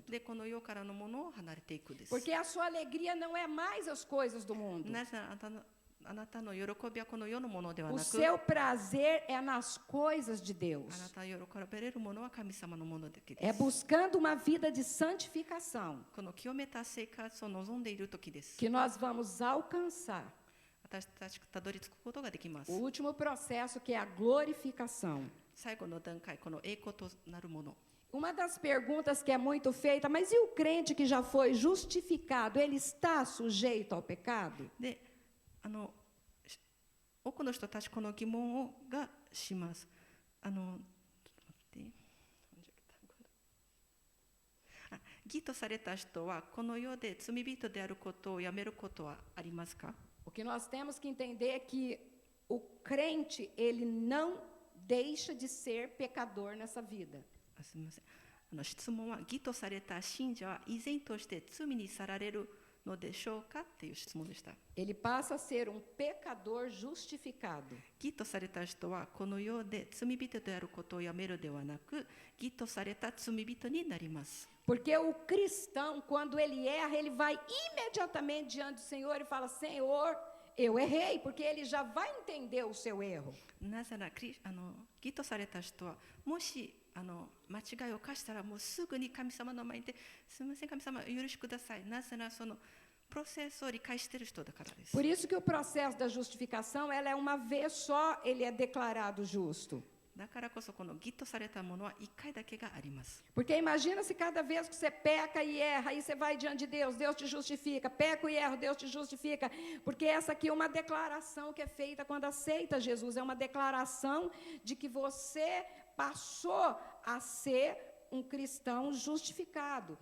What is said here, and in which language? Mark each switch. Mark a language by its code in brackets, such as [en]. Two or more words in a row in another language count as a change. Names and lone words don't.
[ja] で、この世からのものを離れていくです。 [pt] Porque a sua alegria não é mais as coisas do mundo. [ja] なぜならあなたの喜びはこの世のものでは [pt] O [ja] なく、 [pt] seu prazer é nas coisas de [ja] あ [pt] Deus. [ja] なたが喜べれるものは神様のもので [pt] É [ja] す。 [pt] buscando uma vida de santificação [ja] この清めた生活を望んでいる時です。 [pt] que nós vamos alcançar [ja] 私たちがたどり着くことができます [pt] o。último processo, que é a glorificação. [ja] 最後の段階、この栄光となるもの。 [pt] Uma das perguntas que é muito feita, mas e o crente que já foi justificado, ele está sujeito ao pecado? [ja] で、多くの人たちこの疑問がします。ちょっと待って義とされた人はこの世で罪人であることをやめることはありますか？ [pt] O que nós temos que entender é que o crente, ele não deixa de ser pecador nessa vida. [ja] すみません。質問は義とされた信者は依然として罪に去られるのでしょうかっていう質問でした。 [pt] Ele passa a ser um pecador justificado. [ja] 義とされた人はこの世で罪人であることをやめるではなく、義とされた罪人になります。 [pt] Porque o cristão, quando ele erra, ele vai imediatamente diante do Senhor e fala: Senhor, eu errei, porque ele já vai entender o seu erro. [ja] なぜなら義とされた人はもし間違いを犯したらもうすぐに神様の前に行って、すみません神様許しください。なぜならそのプロセスを理解している人だからです。 [pt] Por isso que o processo da justificação, ela é uma vez só, ele é declarado justo. [ja] だからこそこの義とされたものは1回だけがあります。 [pt] Porque imagina se cada vez que você peca e erra, aí você vai diante de Deus, Deus te justifica. Peco e erro, Deus te justifica. Porque essa aqui é uma declaração que é feita quando aceita Jesus. É uma declaração de que você passou a ser um cristão justificado.